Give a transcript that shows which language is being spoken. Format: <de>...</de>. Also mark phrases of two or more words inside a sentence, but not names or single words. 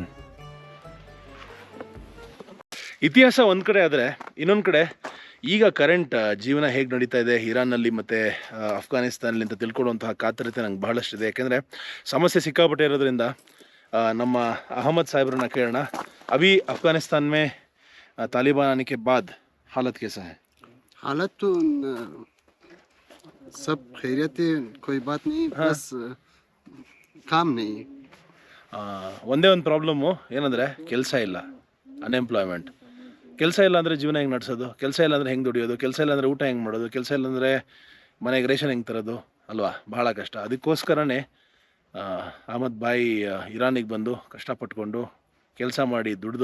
<kn>ಇತಿಹಾಸ ಒಂದು ಕಡೆ ಆದರೆ, ಇನ್ನೊಂದು ಕಡೆ ಈಗ ಕರೆಂಟ್ ಜೀವನ ಹೇಗೆ ನಡೀತಾ ಇದೆ ಇರಾನ್ನಲ್ಲಿ ಮತ್ತು ಅಫ್ಘಾನಿಸ್ತಾನಲ್ಲಿ ಅಂತ ತಿಳ್ಕೊಳ್ಳುವಂತಹ ಕಾತರತೆ ನಂಗೆ ಬಹಳಷ್ಟಿದೆ. ಯಾಕೆಂದರೆ ಸಮಸ್ಯೆ ಸಿಕ್ಕಾಪಟ್ಟೆ ಇರೋದ್ರಿಂದ ನಮ್ಮ ಅಹಮದ್ ಸಾಹೇಬ್ರನ್ನ ಕೇಳೋಣ.</kn> <hi>अभी अफगानिस्तान में तालिबान आने के बाद हालत कैसा है? हालत तो सब खैरियत है, कोई बात नहीं. हाँ. बस काम नहीं.</hi> <kn>ಒಂದೇ ಒಂದು ಪ್ರಾಬ್ಲಮ್ಮು ಏನಂದರೆ ಕೆಲಸ ಇಲ್ಲ, ಅನ್ಎಂಪ್ಲಾಯ್ಮೆಂಟ್. ಕೆಲಸ ಇಲ್ಲ ಅಂದರೆ ಜೀವನ ಹೆಂಗೆ ನಡೆಸೋದು? ಕೆಲಸ ಇಲ್ಲ ಅಂದರೆ ಹೆಂಗೆ ದುಡಿಯೋದು? ಕೆಲಸ ಇಲ್ಲ ಅಂದರೆ ಊಟ ಹೆಂಗೆ ಮಾಡೋದು? ಕೆಲಸ ಇಲ್ಲ ಅಂದರೆ ಮನೆಗೆ ರೇಷನ್ ಹೆಂಗೆ ತರೋದು ಅಲ್ವಾ? ಭಾಳ ಕಷ್ಟ. ಅದಕ್ಕೋಸ್ಕರನೇ ಅಹಮದ್ ಬಾಯಿ ಇರಾನಿಗೆ ಬಂದು ಕಷ್ಟಪಟ್ಕೊಂಡು ಕೆಲಸ ಮಾಡಿ ದುಡ್ದು.</kn>